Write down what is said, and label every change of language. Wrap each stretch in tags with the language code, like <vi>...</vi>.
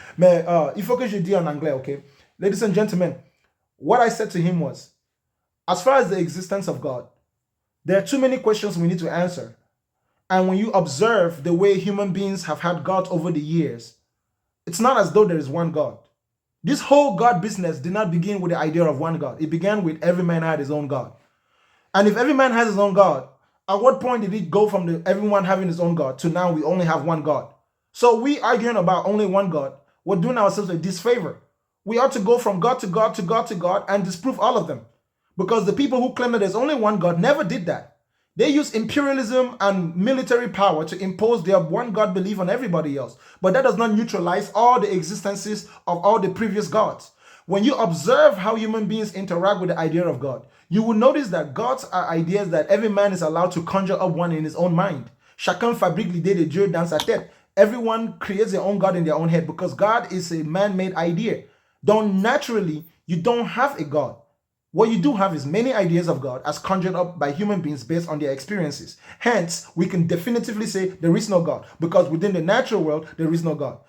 <fr>Mais il faut que je dise en anglais, ok?</fr> <en>Ladies and gentlemen, what I said to him was, as far as the existence of God, there are too many questions we need to answer. And when you observe the way human beings have had God over the years, it's not as though there is one God. This whole God business did not begin with the idea of one God. It began with every man had his own God. And if every man has his own God, at what point did it go from everyone having his own God to now we only have one God? So we arguing about only one God, we're doing ourselves a disfavor. We ought to go from God to God to God to God and disprove all of them. Because the people who claim that there's only one God never did that. They use imperialism and military power to impose their one God belief on everybody else. But that does not neutralize all the existences of all the previous gods. When you observe how human beings interact with the idea of God, you will notice that gods are ideas that every man is allowed to conjure up one in his own mind.</en> <fr>Chacun fabrique l'idée de Dieu dans sa tête.</fr> <en>Everyone creates their own God in their own head because God is a man-made idea. Don't naturally, you don't have a God. What you do have is many ideas of God as conjured up by human beings based on their experiences. Hence, we can definitively say there is no God because within the natural world, there is no God.</en>